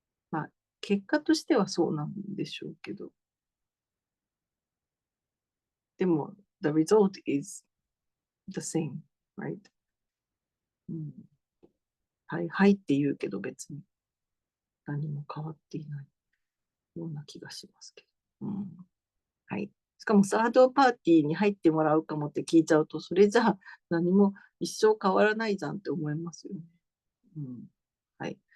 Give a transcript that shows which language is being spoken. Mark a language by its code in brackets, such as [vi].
[ja] まあ、結果としてはそうなんでしょうけど。 [en] でも、the result is the same, right? [ja] はい、はいって言うけど別に何も変わっていないような気がしますけど。はい。しかもサードパーティーに入ってもらうかもって聞いちゃうと、それじゃあ何も一生変わらないじゃんって思いますよね。はい。